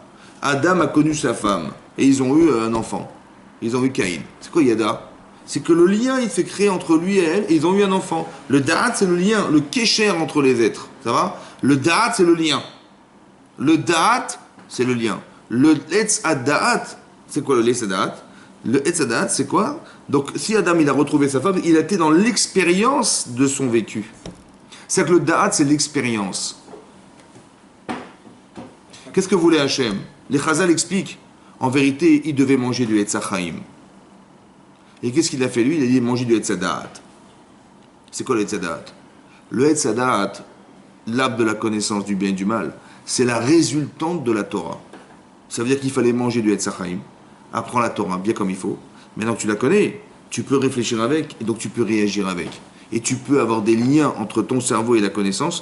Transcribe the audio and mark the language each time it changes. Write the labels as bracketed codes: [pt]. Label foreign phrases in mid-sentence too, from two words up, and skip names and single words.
[fr] Adam a connu sa femme et ils ont eu un enfant. Ils ont eu Caïn. C'est quoi Yada? C'est que le lien il s'est créé entre lui et elle et ils ont eu un enfant. Le da'at c'est le lien, le kécher entre les êtres. Ça va? Le da'at c'est le lien. Le da'at c'est le lien. Le [he] etz ad-da'at, [fr] c'est quoi le [he] etz ad-da'at? [fr] Le [he] etz ad-da'at [fr] c'est quoi? Donc si Adam il a retrouvé sa femme, il a été dans l'expérience de son vécu. C'est-à-dire que le da'at c'est l'expérience. Qu'est-ce que voulait Hachem? Les Chazal expliquent. En vérité, il devait manger du [he] etz chaim. [fr] Et qu'est-ce qu'il a fait lui? Il a dit manger du [he] etz ad-da'at. [fr] C'est quoi le [he] etz ad-da'at? [fr] Le [he] etz ad-da'at, [fr] l'arbre de la connaissance du bien et du mal, c'est la résultante de la Torah. Ça veut dire qu'il fallait manger du [he] etz chaim, [fr] apprendre la Torah bien comme il faut. Maintenant que tu la connais, tu peux réfléchir avec et donc tu peux réagir avec. Et tu peux avoir des liens entre ton cerveau et la connaissance.